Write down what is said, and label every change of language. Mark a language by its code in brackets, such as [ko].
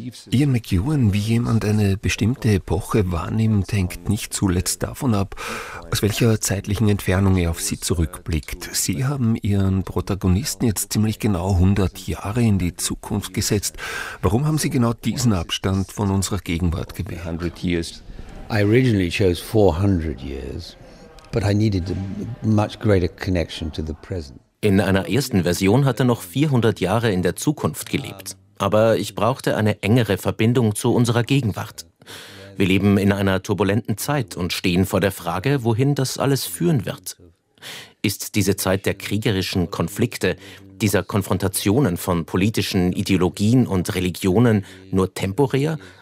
[de] Ian McEwan, wie jemand eine bestimmte Epoche wahrnimmt, hängt nicht zuletzt davon ab, aus welcher zeitlichen Entfernung er auf sie zurückblickt. Sie haben Ihren Protagonisten jetzt ziemlich genau 100 Jahre in die Zukunft gesetzt. Warum haben Sie genau diesen Abstand von unserer Gegenwart gewählt? [en] 100 years. I originally chose 400 years, but I needed a much greater connection to the present. [de] In einer ersten Version hat er noch 400 Jahre in der Zukunft gelebt. Aber ich brauchte eine engere Verbindung zu unserer Gegenwart. Wir leben in einer turbulenten Zeit und stehen vor der Frage, wohin das alles führen wird. Ist diese Zeit der kriegerischen Konflikte, dieser Konfrontationen von politischen Ideologien und Religionen nur temporär?